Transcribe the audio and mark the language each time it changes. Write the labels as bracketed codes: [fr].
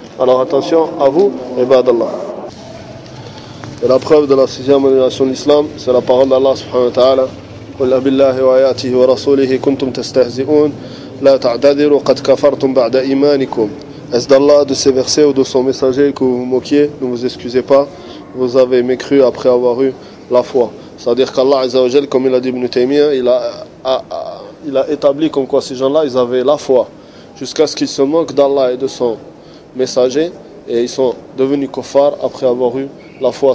[fr] Alors attention à vous, ibad Allah. Et la preuve de la sixième annulation de l'islam, c'est la parole d'Allah subhanahu wa ta'ala. [ar] قل بالله وآياته ورسوله كنتم تستهزئون لا تعتذروا قد كفرتم بعد إيمانكم. [fr] Est-ce d'Allah, de ses versets ou de son messager que vous vous moquiez? Ne vous excusez pas, vous avez mécru après avoir eu la foi. C'est-à-dire qu'Allah Azza wa Jal, comme il a dit Ibn Taymiyyah, il a établi comme quoi ces gens-là, ils avaient la foi jusqu'à ce qu'ils se moquent d'Allah et de son messager, et ils sont devenus kuffar après avoir eu la foi.